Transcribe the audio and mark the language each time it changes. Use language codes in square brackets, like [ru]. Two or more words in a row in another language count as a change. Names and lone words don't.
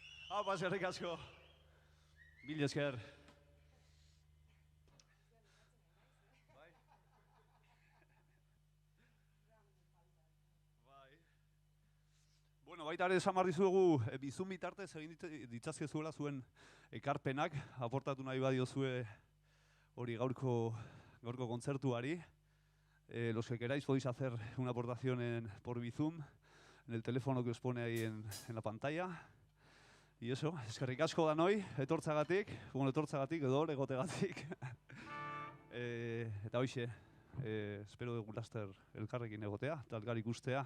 [eu] Apa, eskerrik asko. Mil esker. Bueno, baita ere esan behar dizuegu, bizun bitartez egin ditzazkezuela zuen ekarpenak, aportatu nahi badiozue hori gaurko kontzertuari. [es] Los que queráis podéis hacer una aportación por Bizum, en el teléfono que os pone ahí en la pantalla. Y eso, [eu] eskerrik asko danoi, etortzagatik edo egotegatik. Eta hoxe, espero dugu laster elkarrekin egotea, eta elkar ikustea.